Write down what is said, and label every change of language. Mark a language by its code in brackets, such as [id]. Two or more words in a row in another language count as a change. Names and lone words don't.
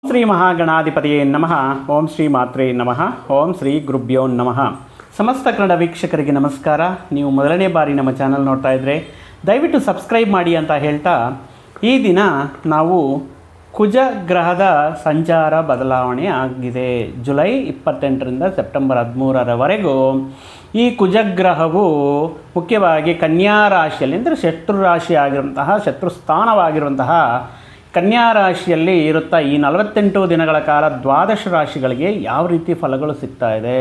[sa] ಶ್ರೀ ಮಹಾಗಣಾಧಿಪತಿಯೇ ನಮಃ. ಓಂ ಶ್ರೀ ಮಾತ್ರೇ ನಮಃ. ಓಂ ಶ್ರೀ ಗುರುಭ್ಯೋ ನಮಃ. [kn] ಸಮಸ್ತ ಕನ್ನಡ ವೀಕ್ಷಕರಿಗೆ ನಮಸ್ಕಾರ. ನೀವು ಮೊದಲನೇ ಬಾರಿ ನಮ್ಮ ಚಾನಲ್ ನೋಡ್ತಾ ಇದ್ದರೆ ದಯವಿಟ್ಟು ಸಬ್ಸ್ಕ್ರೈಬ್ ಮಾಡಿ ಅಂತ ಹೇಳ್ತಾ, ಈ ದಿನ ನಾವು ಕುಜ ಗ್ರಹದ ಸಂಚಾರ ಬದಲಾವಣೆ ಆಗಿದೆ. ಜುಲೈ 28ರಿಂದ ಸೆಪ್ಟೆಂಬರ್ 13ರವರೆಗೂ ಈ ಕುಜಗ್ರಹವು ಮುಖ್ಯವಾಗಿ ಕನ್ಯಾ ರಾಶಿಯಲ್ಲಿ, ಅಂದರೆ ಶತ್ರು ರಾಶಿ ಆಗಿರುವಂತಹ, ಶತ್ರು ಸ್ಥಾನವಾಗಿರುವಂತಹ ಕನ್ಯಾ ರಾಶಿಯಲ್ಲಿ ಇರುತ್ತಾ ಈ 48 ದಿನಗಳ ಕಾಲ ದ್ವಾದಶ ರಾಶಿಗಳಿಗೆ ಯಾವ ರೀತಿ ಫಲಗಳು ಸಿಗ್ತಾ ಇದೆ.